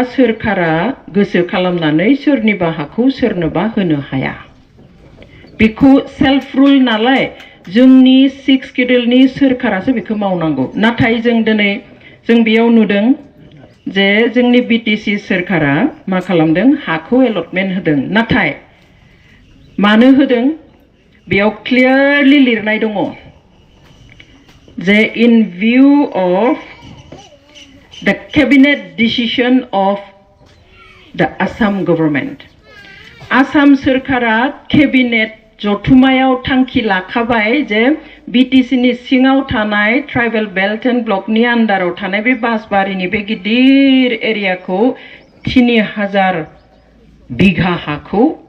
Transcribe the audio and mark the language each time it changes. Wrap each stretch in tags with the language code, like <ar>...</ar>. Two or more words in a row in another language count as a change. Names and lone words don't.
<brx>सोरखारा गोसो खालामनानै सोरनिबा हाखौ सोरनोबा होनो हाया बेखौ</brx> <en>self rule</en> <brx>नालाय जोंनि 6 शेड्यूलनि सोरखारासो बेखौ मावनांगौ नाथाय जों दिनै जों बेयाव नुदों जे जोंनि बीटीसी सोरखारा मा खालामदों हाखौ एलटमेन्ट होदों नाथाय मानो होदों बेयाव क्लियारलि लिरनाय दङ जे इन</brx> <en>view of the cabinet decision of the Assam government</en> <brx>आसाम सोरखारा केबिनेट जथुमायाव थांखि लाखाबाय जे बीटीसीनि सिङाव थानाय</brx> <en>tribal belt and</en> <brx>ब्लकनि आन्डाराव थानाय बे बासबारिनि बे गिदिर एरियाखौ 3000 बिघा हाखौ</brx>